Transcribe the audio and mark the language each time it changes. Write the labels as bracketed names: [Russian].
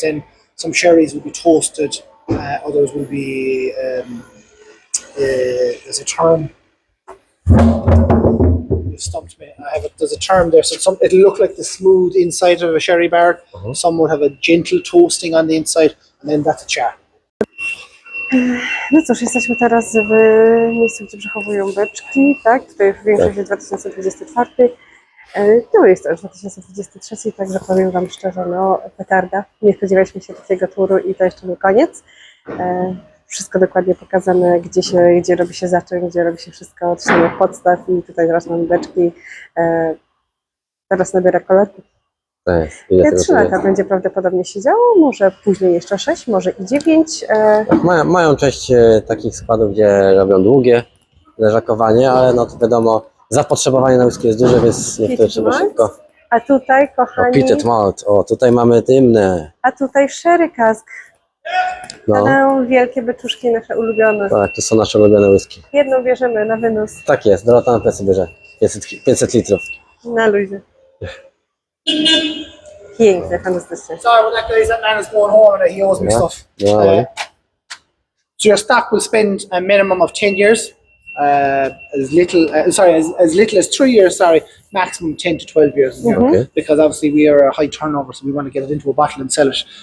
[English] Then some sherries will be toasted, others will be. There's a term. You stumped me. There's a term there. So it'll look like the smooth inside of a sherry bar. Some would have a gentle toasting on the inside, and then that's a char. [Polish] No cóż, jesteśmy teraz w miejscu, gdzie przechowują beczki, tak? Tutaj już większość jest 2024. No jest to już 2023, także powiem Wam szczerze, no petarda. Nie spodziewaliśmy się takiego turu i to jeszcze nie koniec. Wszystko dokładnie pokazane, gdzie robi się zaczyn, gdzie robi się wszystko od samych podstaw i tutaj teraz mamy beczki. Teraz nabiera koloru. Ile 3 lata będzie prawdopodobnie siedziało, może później jeszcze 6, może i 9. Mają część takich składów, gdzie robią długie leżakowanie, ale no to wiadomo, zapotrzebowanie na whisky jest duże, więc niektóre trzeba szybko. A tutaj, kochani, Pitted malt, tutaj mamy dymne. a tutaj sherry cask. No. Wielkie beczuszki nasze ulubione. Tak, to są nasze ulubione whisky. Jedną bierzemy na wynos. Tak jest, Dorota na plecy bierze 500 litrów. Na luzie. Piękne, fantastycznie. [English] Sorry about that, guys. That man is going home and he owes me stuff. Yeah. So your stock will spend a minimum of 10 years. As little as 3 years. Sorry, maximum 10 to 12 years. Okay. Because obviously we are a high turnover, so we want to get it into a bottle and sell it.